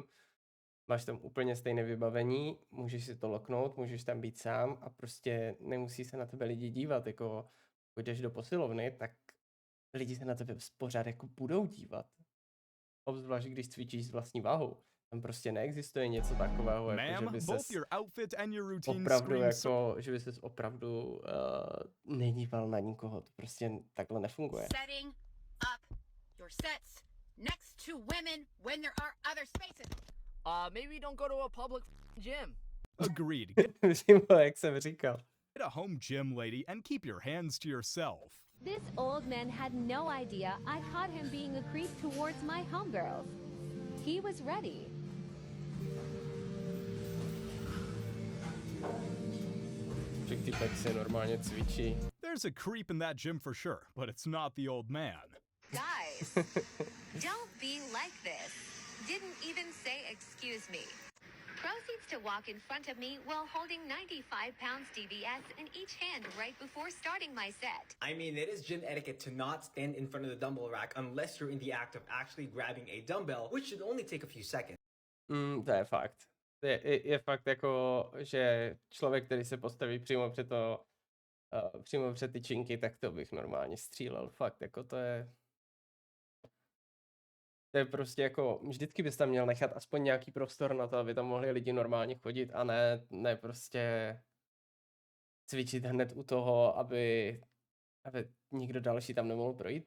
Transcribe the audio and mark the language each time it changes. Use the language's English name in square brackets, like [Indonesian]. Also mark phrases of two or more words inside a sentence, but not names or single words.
[Czech] Máš tam úplně stejné vybavení, můžeš si to loknout, můžeš tam být sám a prostě nemusí se na tebe lidi dívat, jako když jdeš do posilovny, tak lidi se na tebe pořád jako budou dívat. Obzvlášť, když cvičíš s vlastní váhou. Tam prostě neexistuje něco takového, jako že [English] Ma'am, [Czech] by [English] both [Czech] ses [English] your outfit and your routine [Czech] opravdu [English] scream so [Czech] jako, že by ses opravdu nedíval na nikoho. To prostě takhle nefunguje. [English] Setting up your sets next to women when there are other spaces. Maybe don't go to a public gym. agreed. [Czech] Přímo, jak jsem říkal. [English] Get a home gym, lady, and keep your hands to yourself. This old man had no idea I caught him being a creep towards my homegirls. He was ready. [Czech] Že týpek si normálně cvičí. [English] There's a creep in that gym for sure, but it's not the old man. Guys, don't be like this. Didn't even say excuse me. Proceeds to walk in front of me while holding 95 pounds DVS in each hand right before starting my set. I mean, it is gym etiquette to not stand in front of the dumbbell rack unless you're in the act of actually grabbing a dumbbell, which should only take a few seconds. [Czech] To je fakt. Je fakt jako, že člověk, který se postaví přímo před to, přímo před ty činky, tak to bych normálně střílel. Fakt, jako to je prostě jako, vždycky bys tam měl nechat aspoň nějaký prostor na to, aby tam mohli lidi normálně chodit a ne prostě cvičit hned u toho, aby nikdo další tam nemohl projít.